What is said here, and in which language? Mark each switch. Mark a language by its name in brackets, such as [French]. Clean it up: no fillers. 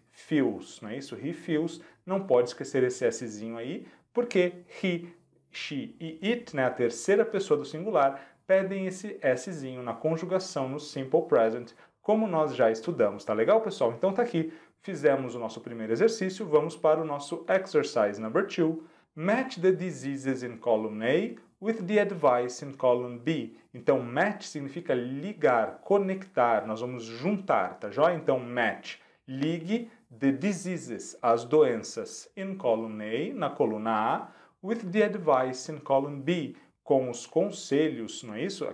[Portuguese] feels, não é isso? [English] He feels, [Portuguese] não pode esquecer esse Szinho aí, porque he, she e it, né, a terceira pessoa do singular, pedem esse Szinho na conjugação no simple present, como nós já estudamos, tá legal, pessoal? Então tá aqui, fizemos o nosso primeiro exercício, vamos para o nosso [English] exercise number 2. Match the diseases in column A with the advice in column B. [Portuguese] Então, match significa ligar, conectar, nós vamos juntar, tá joia? Então, match, ligue [English] the diseases, [Portuguese] as doenças, [English] in column A, [Portuguese] na coluna A, [English] with the advice in column B, [Portuguese] com os conselhos, não é isso?